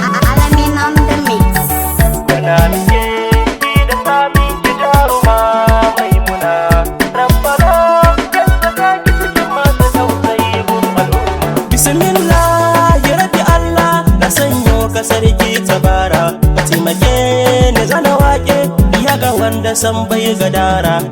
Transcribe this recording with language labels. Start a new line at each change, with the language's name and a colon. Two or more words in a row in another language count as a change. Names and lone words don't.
English: Alamin on the mix.
Hausa: Murna muke yi da samin ki jaruma Maimuna. Rabbana ya saka ki cikin masu tausayi gun al'umma. Bismillah, ya Rabbi Allah, na sanyo ka sarki tabara. Ka taimake ni zana waƙe, ya ga wanda san bai gadara.